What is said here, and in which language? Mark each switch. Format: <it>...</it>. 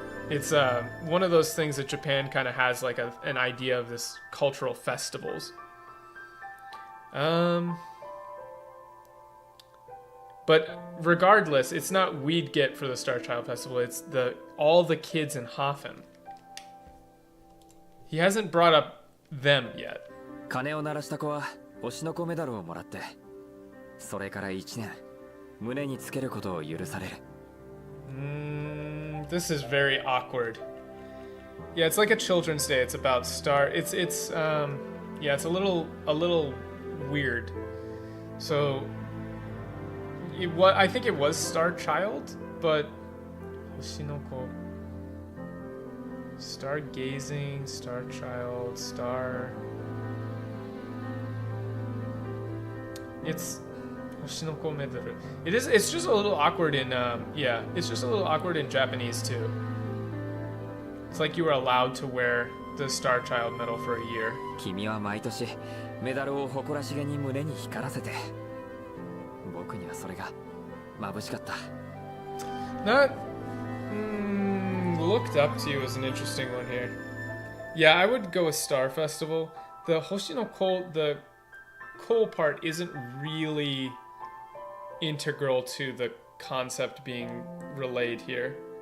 <en>It's one of those things that Japan kind of has like an idea of this cultural festivals. But regardless, it's not we'd get for the Star Child Festival. It's all the kids in Hafen. He hasn't brought up them yet.</en> <ja>鐘を鳴らした子は星の子メダルをもらって、それから1年胸につけることを許される。</ja> <en>This is very awkward. Yeah, it's like a children's day. It's about star. It's it's a little weird. So. I think it was Star Child, but Hoshinoko, Stargazing, Star Child, Star. It's Hoshinoko Medaru. It's just a little awkward in it's just a little awkward in Japanese too. It's like you were allowed to wear the Star Child medal for a year.</en> <ja>君は毎年メダルを誇らしげに胸に光らせて。僕にはそれが眩しかった。</ja> <en>Not looked up to you is an interesting one here. Yeah, I would go with Star Festival. The Hoshino Ko, the coal part isn't really integral to the concept being relayed here.</en>